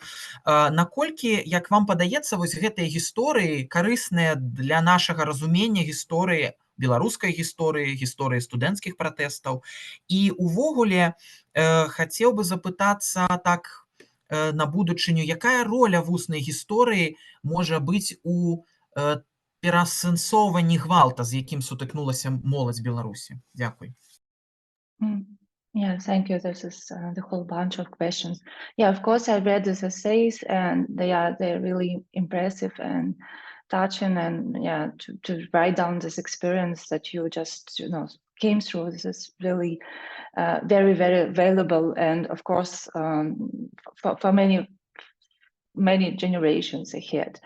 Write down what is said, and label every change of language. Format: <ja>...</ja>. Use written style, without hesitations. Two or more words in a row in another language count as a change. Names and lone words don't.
<be>Наколькі, як вам падаецца, вось гэтыя гісторыі карысныя для нашага разумення гісторыі, беларускай гісторыі, гісторыі студэнцкіх пратэстаў. І увогуле хацеў бы запытацца так на будучыню, якая роля вуснай гісторыі можа быць у пераасэнсоўванні гвалта, з якім сутыкнулася моладзь Беларусі? Дзякуй.</be> <en>Yeah, thank you. This is the whole bunch of questions. Yeah, of course, I read these essays, and they're really impressive and touching. And yeah, to write down this experience that you just came through. This is really very, very valuable, and of course, for many generations ahead.</en>